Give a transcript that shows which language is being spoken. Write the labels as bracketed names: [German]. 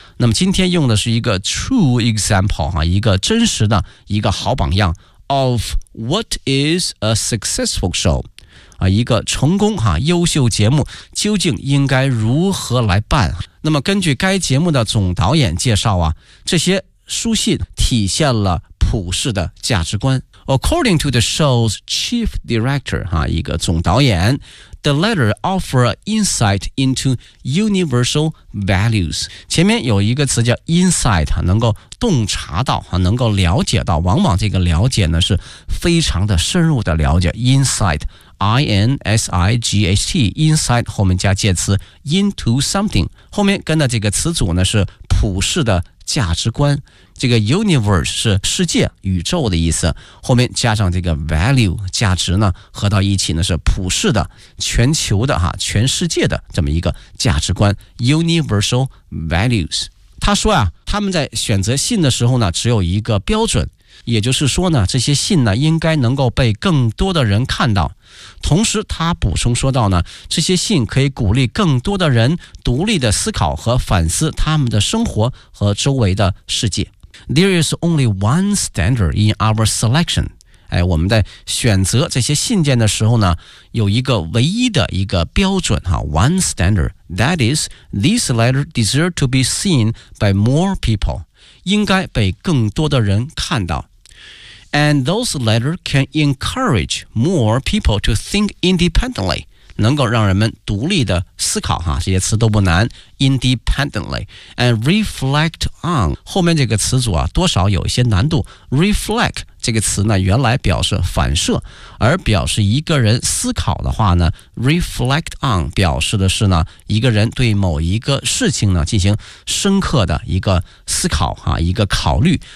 [Chinese] 那么今天用的是一个 [English] true example, [Chinese] 哈，一个真实的一个好榜样 [English] of what is a successful show, [Chinese] 啊，一个成功哈，优秀节目究竟应该如何来办。那么根据该节目的总导演介绍啊，这些书信体现了普世的价值观。 [English] According to the show's chief director, 哈， [Chinese] 一个总导演， [English] The letter offers insight into universal values. [Chinese] 前面有一个词叫 insight, 能够洞察到，能够了解到，往往这个了解呢是非常的深入的了解。 Insight, I-N-S-I-G-H-T, insight 后面加介词 [English] into something, [Chinese] 后面跟的这个词组呢是普世的价值观。这个 universe 是世界宇宙的意思，后面加上这个 value 价值呢，合到一起呢是普世的全球的哈，全世界的这么一个价值观 [English] universal values。 [Chinese] 他说啊，他们在选择信的时候呢只有一个标准，也就是说呢这些信呢应该能够被更多的人看到。同时他补充说到呢，这些信可以鼓励更多的人独立的思考和反思他们的生活和周围的世界。 [English] There is only one standard in our selection. [Chinese] 哎，我们在选择这些信件的时候呢，有一个唯一的一个标准哈 ， [English] one standard. That is, these letters deserve to be seen by more people. [Chinese] 应该被更多的人看到。 [English] And those letters can encourage more people to think independently. [Chinese] 能够让人们独立的思考哈，这些词都不难。 [English] Independently and reflect on [Chinese] 后面这个词组啊，多少有一些难度。 Reflect 这个词呢，原来表示反射，而表示一个人思考的话呢 ，reflect on 表示的是呢，一个人对某一个事情呢进行深刻的一个思考哈，一个考虑。